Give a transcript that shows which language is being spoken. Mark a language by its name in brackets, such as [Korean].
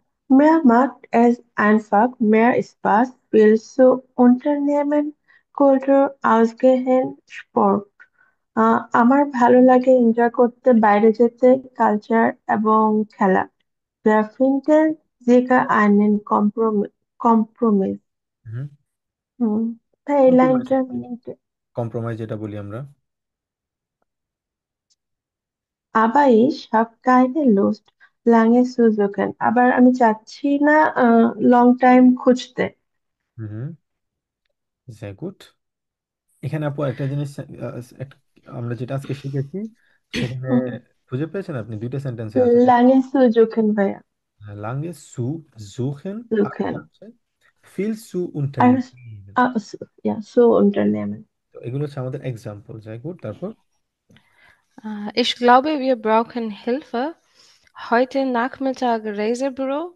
[German] Mehr macht es einfach mehr Spaß, viel zu unternehmen, Kultur ausgehend Sport. [Bangla] আমার ভালো লাগে enjoy করতে, বাইরে যেতে, কালচার এবং খেলা। [German] Wir finden sicher einen Kompromiss. হুম। [Bangla] হুম। ভাই এই কম্প্রোমাইজ লাইনটার মিনিং কি? কম্প্রোমাইজ যেটা বলি আমরা। [German] Aber ich habe keine Lust, lange zu suchen. [Bangla] আবার আমি চাচ্ছি না লং টাইম খুঁজতে। [German] হুম। sehr gut. [Bangla] এখানে আপু একটা জিনিস আমরা যেটা আজকে শিখেছি সেখানে হুম। খুঁজে পেয়েছেন আপনি দুইটা সেন্টেন্সে আছে। [German] lange zu suchen [Bangla] ভাইয়া। [German] lange zu suchen [Bangla] আর [German] Suchen. [Bangla] হচ্ছে [German] viel zu [Bangla] আর [German] unternehmen। ja, so unternehmen. [Bangla] তো এগুলো হচ্ছে আমাদের এক্সাম্পল। [German] sehr gut, [Bangla] তারপর [German] Ich glaube, wir brauchen Hilfe. Heute Nachmittag Reisebüro.